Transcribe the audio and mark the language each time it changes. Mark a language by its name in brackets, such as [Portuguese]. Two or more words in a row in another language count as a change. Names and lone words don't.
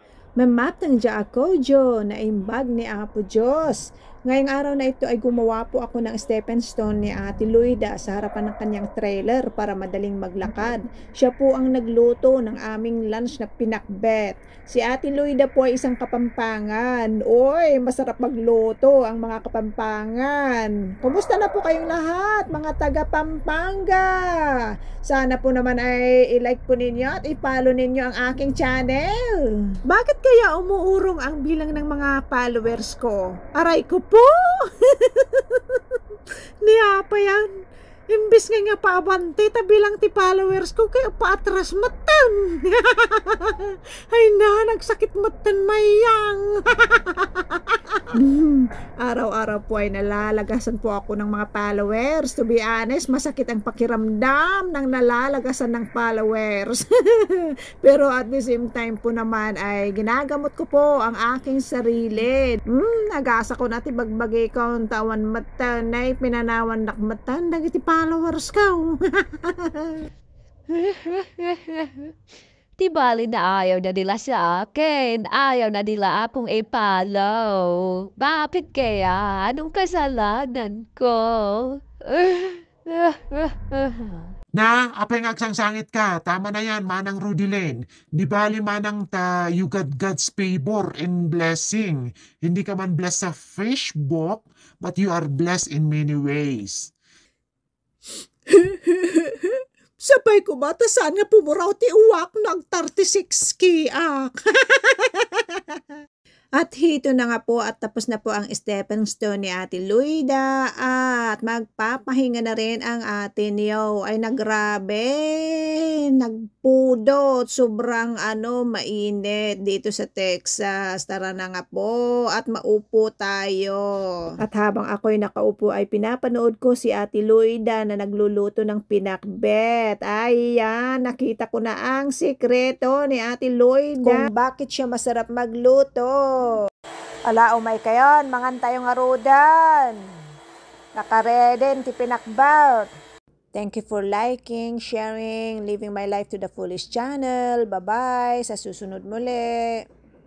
[Iloko] Mamaptang dya ako, Jo, na imbag ni Apo Diyos. [Filipino] Ngayong araw na ito ay gumawa po ako ng stepping stone ni Ate Luida sa harapan ng kanyang trailer para madaling maglakad. Siya po ang nagluto ng aming lunch na pinakbet. Si Ate Luida po ay isang Kapampangan. Oy, masarap magluto ang mga Kapampangan. Kumusta na po kayong lahat, mga taga Pampanga? Sana po naman ay i-like po ninyo at i-follow ninyo ang aking channel. Bakit kaya umuurong ang bilang ng mga followers ko? Aray ko po! Niya pa yan. [Iloko] Imbis nga paabante, tabilang ti followers ko, kaya paatras matan. Ay na, nagsakit matan mayang. [Filipino] Araw-araw po ay nalalagasan po ako ng mga followers. [English] To be honest, [Filipino] masakit ang pakiramdam ng nalalagasan ng followers. Pero [English] at the same time [Filipino] po naman ay ginagamot ko po ang aking sarili. [Iloko] Nagasa ko natin bagbagay ko ang tawan matan ay pinanawan nak matan dagiti followers ko. [Filipino] Di bali na ayaw na nila sa akin. Ayaw na nila akong i-follow. Bakit kaya? Anong kasalanan ko? [Iloko] Na, apay agsangsangit ka. [Filipino] Tama na yan, [English] manang Rudy Lane. [Filipino] Di bali [English] manang you got God's favor and blessing. [Filipino] Hindi ka man blessed sa Facebook, [English] but you are blessed in many ways. [Iloko] Sabay ko mata sana pumuraw ti uwak ng 36 kiak. [Filipino] At hito na nga po at tapos na po ang stepping stone ni Ate Luida at magpapahinga na rin ang Ate Neo. [Iloko] Ay nagrabe, nagpudot, [Filipino] sobrang mainit dito sa Texas. Tara na nga po at maupo tayo. At habang ako'y nakaupo ay pinapanood ko si Ate Luida na nagluluto ng pinakbet. Ay yan, nakita ko na ang sikreto ni Ate Luida kung bakit siya masarap magluto. [Iloko] Ala, umay kayon, mangan tayo nga rodan. Nakareden, ti pinakbelt. [English] Thank you for liking, sharing, living my life to the fullest channel. Bye-bye, [Filipino] sa susunod muli.